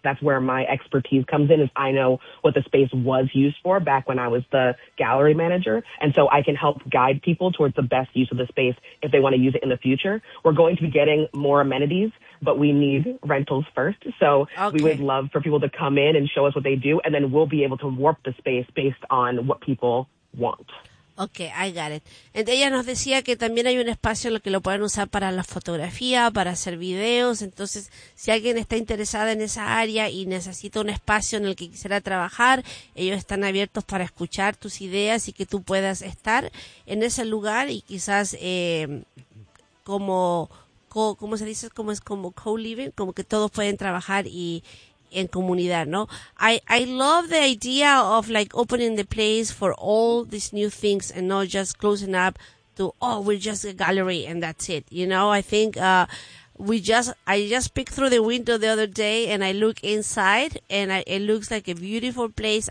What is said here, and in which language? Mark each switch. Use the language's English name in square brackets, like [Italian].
[English] That's where my expertise comes in, is I know what the space was used for back when I was the gallery manager, and so I can help guide people towards the best use of the space if they want to use it in the future. We're going to be getting more amenities, but we need rentals first, so okay. We would love for people to come in and show us what they do, and then we'll be able to warp the space based on what people want. Okay, I got it. [Spanish] Entonces ella nos decía que también hay un espacio en el que lo pueden usar para la fotografía, para hacer videos. Entonces, si alguien está interesada en esa área y necesita un espacio en el que quisiera trabajar, ellos están abiertos para escuchar tus ideas y que tú puedas estar en ese lugar y quizás ¿cómo se dice? Como es como co-living, como que todos pueden trabajar y en comunidad, ¿no? [English] I love the idea of like opening the place for all these new things and not just closing up to, oh, we're just a gallery and that's it. You know, I think I just peeked through the window the other day and I look inside and it looks like a beautiful place.